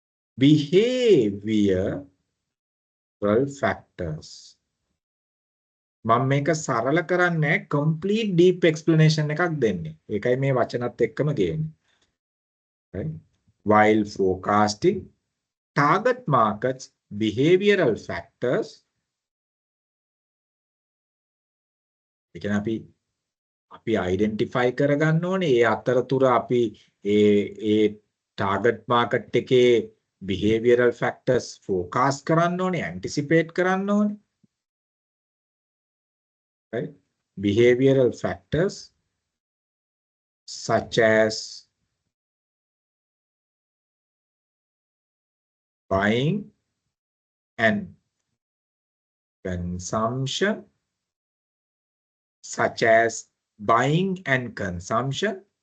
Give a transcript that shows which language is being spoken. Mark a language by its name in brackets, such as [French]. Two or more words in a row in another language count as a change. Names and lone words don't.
[English] behavioral factors [Sinhala] මම මේක සරල කරන්නේ [English] complete deep explanation [Sinhala] එකක් දෙන්නේ. ඒකයි මේ වචනත් එක්කම ගේන්නේ. [English] Right? While forecasting target markets behavioral factors, [Sinhala] ඒ කියන්නේ අපි identify කරගන්න ඕනේ ඒ අතරතුර අපි ඒ [English] target market [Sinhala] එකේ [English] behavioral factors [Sinhala] forecast කරන්න ඕනේ, anticipate කරන්න ඕනේ. [English] Right? Behavioral factors such as buying and consumption, such as buying and consumption.